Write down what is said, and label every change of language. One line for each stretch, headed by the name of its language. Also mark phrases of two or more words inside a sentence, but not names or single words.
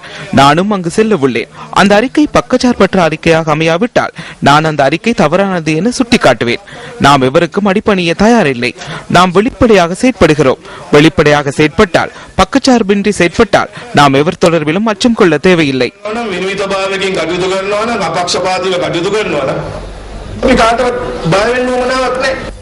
Tamil: நானும் அங்கு செல்ல உள்ளேன். அந்த அறிக்கை பக்கச்சார்பற்ற அறிக்கையாக அமையாவிட்டால் நான் அந்த அறிக்கை தவறானது என சுட்டிக்காட்டுவேன். நாம் எவருக்கும் அடிப்பணிய தயாரில்லை. நாம் வெளிப்படையாக செயற்படுகிறோம். வெளிப்படையாக செயற்பட்டால், பக்கச்சார்பின்றி செயற்பட்டால் நாம் எவர் தொடர்பிலும் அச்சம் கொள்ள தேவையில்லை.
Sinhala: කටයුතු කරනවා නම් අපක්ෂපාතීව කටයුතු කරනවා නම් අපි කාටවත් බය වෙන්න ඕන නැවක් නැහැ.